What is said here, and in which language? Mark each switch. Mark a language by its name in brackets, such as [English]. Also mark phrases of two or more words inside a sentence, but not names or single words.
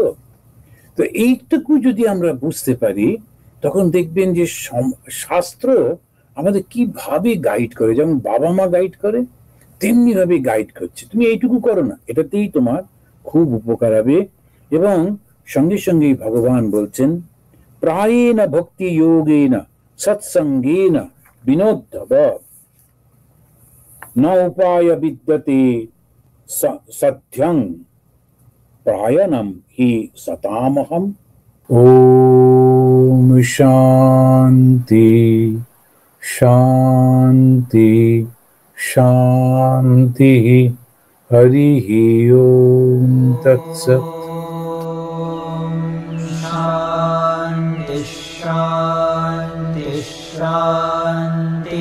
[Bangla] তো এইটুকু যদি আমরা বুঝতে পারি, তখন দেখবেন যে শাস্ত্র আমাদের কিভাবে গাইড করে, যেমন বাবা মা গাইড করে তেমনি ভাবে গাইড করছে। তুমি এইটুকু করো না, এটাতেই তোমার খুব উপকার হবে। এবং সঙ্গে সঙ্গেই ভগবান বলছেন, [Sanskrit] প্রায়েণ ভক্তি যোগেন সৎসঙ্গেন বিনোদ্ধব ন উপায় বিদ্যতে সত্যং প্রায়ণম হি সতামহম। ওম শান্তি শান্তি শান্তি। हरि ओम तत्सत। शांति शांति शांति।